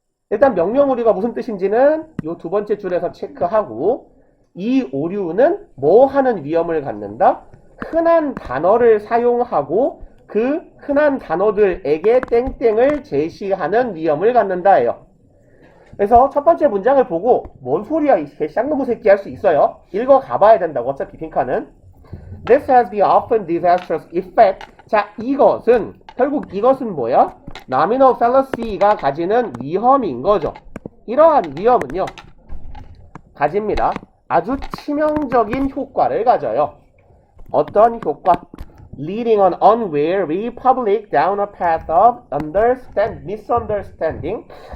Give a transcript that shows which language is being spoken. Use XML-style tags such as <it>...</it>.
<ko>일단 명령 오류가 무슨 뜻인지는 이 두 번째 줄에서 체크하고, 이 오류는 뭐 하는 위험을 갖는다? 흔한 단어를 사용하고 그 흔한 단어들에게 땡땡을 제시하는 위험을 갖는다예요. 그래서 첫 번째 문장을 보고 뭔 소리야 이 쌍놈의 새끼 할 수 있어요. 읽어 가봐야 된다고 어차피 핑카는.</ko> <en>This has the often disastrous effect.</en> <ko>자, 결국 이것은 뭐야? Nominal fallacy가 가지는 위험인 거죠. 이러한 위험은요, 가집니다. 아주 치명적인 효과를 가져요. 어떤 효과?</ko> <en>Leading an unwary public down a path of misunderstanding.</en>